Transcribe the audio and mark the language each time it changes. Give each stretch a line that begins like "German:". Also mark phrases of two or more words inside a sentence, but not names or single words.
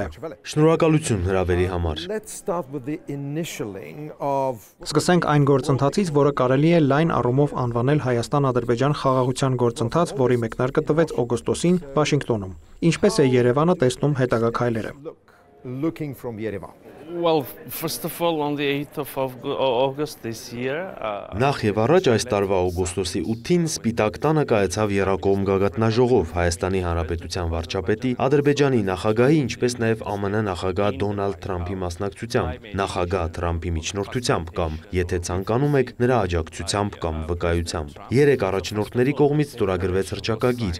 Armenian: Շնորհակալություն հրավերի համար։ Սկսենք այն գործընթացից, որը կարելի է լայն առումով անվանել Հայաստան-Ադրբեջան խաղաղության գործընթաց, որի մեկնարկը տվեց օգոստոսին Վաշինգտոնում։ Ինչպես է Երևանը տեսնում հետագա քայլերը։
English: Well, first of all, on the 8th of August this year,
Armenian: Նախ եւ առաջ այս տարվա օգոստոսի 8-ին Սպիտակ տանը կայացավ եռակողմ գագաթնաժողով Հայաստանի Հանրապետության վարչապետի, Ադրբեջանի նախագահի, ինչպես նաեւ ԱՄՆ նախագահ Դոնալդ Թրամփի մասնակցությամբ, նախագահ Թրամփի միջնորդությամբ կամ, եթե ցանկանում եք, նրա աջակցությամբ կամ վկայությամբ։ Երեք առաջնորդների կողմից ստորագրվեց հռչակագիր,